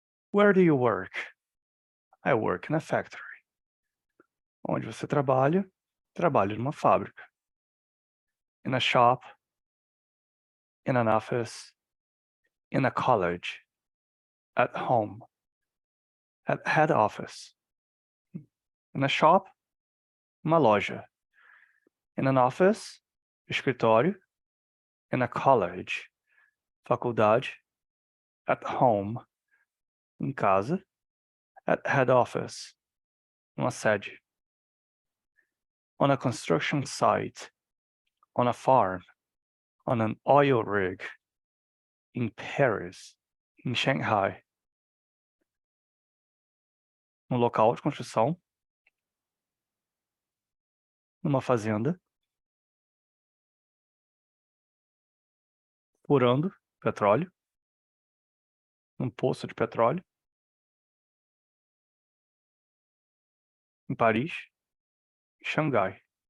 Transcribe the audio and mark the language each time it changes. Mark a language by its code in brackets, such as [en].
[en] Where do you work? I work in a factory. [pt] Onde você trabalha? Trabalho numa fábrica. [en] In a shop, in an office, in a college, at home, at head office. In a shop, [pt] uma loja. [en] In an office, [pt] escritório. [en] In a college, [pt] faculdade. [en] At home, [pt] em casa. [en] At head office, [pt] uma sede. [en] On a construction site, on a farm, on an oil rig, in Paris, em Shanghai. [pt] No local de construção, numa fazenda, furando petróleo, num poço de petróleo, em Paris, em Xangai.